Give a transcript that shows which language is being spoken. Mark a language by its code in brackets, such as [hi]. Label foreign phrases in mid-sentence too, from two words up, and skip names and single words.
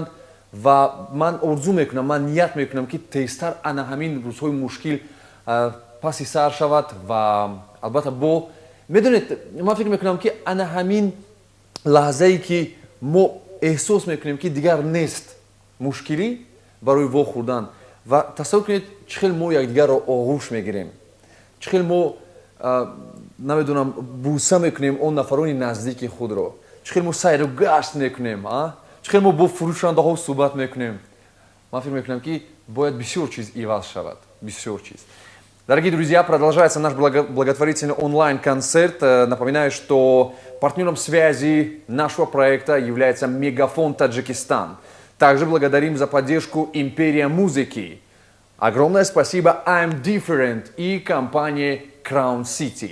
[tg] ва ман орзу мекунам, ман ният мекунам ки тезтар ана ҳамин рӯзҳои мушкил паси сар шавад ва албатта бо медонед, ман фикр мекунам ки ана ҳамин лаҳзае ки мо эҳсос мекунем ки дигар нест мушкилӣ барои вохӯрдан ва тасаввур кунед чӣ хел мо якдигарро оғӯш мегирем, чӣ хел мо намедонам буса мекунем он нафарони наздики худро, чӣ хел мо сайру гашт мекунем, чӣ хел мо бо фурӯшандаҳо суҳбат мекунем. Ман фикр мекунам ки бояд бисёр чиз иваз шавад, бисёр чиз. [ru] Дорогие друзья, продолжается наш благотворительный онлайн-концерт. Напоминаю, что партнером связи нашего проекта является Мегафон Таджикистан. Также благодарим за поддержку Империя музыки. Огромное спасибо I'm Different и компании Crown City.